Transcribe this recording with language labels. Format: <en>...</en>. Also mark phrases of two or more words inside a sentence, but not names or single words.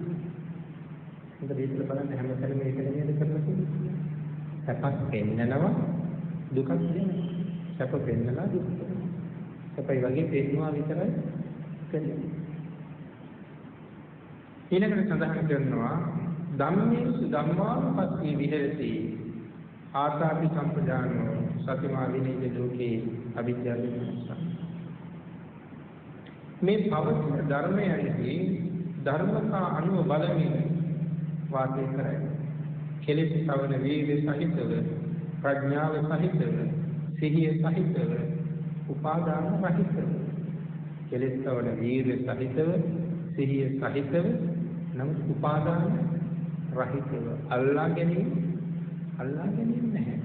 <si>හොඳ විදිහට බලන්න හැමතැනම මේක නේද කරලා තියෙන්නේ. සැපක් පෙන්නනවා, දුකක් දෙනවා. සැප පෙන්නලා දුක දෙනවා. සැපයි වගේ පෙන්නවා විතරයි කරන්නේ. ඊළඟට සඳහන් කරනවා</si> <pi>ධම්මේසු ධම්මානුපස්සී විහෙරති ආතාපි සම්පජානෝ සතිමා විනීය ලෝකේ අවිජ්ජා දෝමනස්ස.</pi> <si>මේ පවතින ධර්මයන්හි ධර්මතා අනුව බලමින් වාසය කරයි. කෙලෙස් සවන වීර්ය සහිතව ප්‍රඥාව සහිතව සිහිය සහිතව උපාදාන රහිතව කෙලෙස් සවන වීර්ය සහිතව සිහිය සහිතව නම් උපාදාන රහිතව අල්ලා ගැනීම නැහැ.</si>